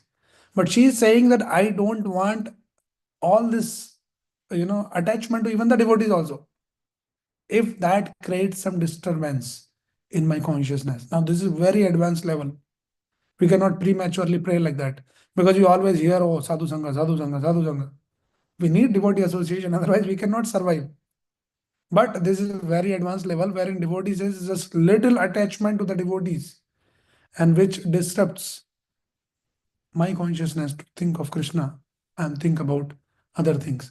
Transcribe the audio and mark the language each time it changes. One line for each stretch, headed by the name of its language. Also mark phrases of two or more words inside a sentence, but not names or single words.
English: But she is saying that I don't want all this, attachment to even the devotees also. If that creates some disturbance in my consciousness. Now, this is very advanced level. We cannot prematurely pray like that because you always hear,
Sanskrit: oh, sadhu sangha, sadhu sangha, sadhu sangha.
English: We need devotee association, otherwise we cannot survive. But this is a very advanced level wherein devotees is just little attachment to the devotees and which disrupts my consciousness to think of Krishna and think about other things.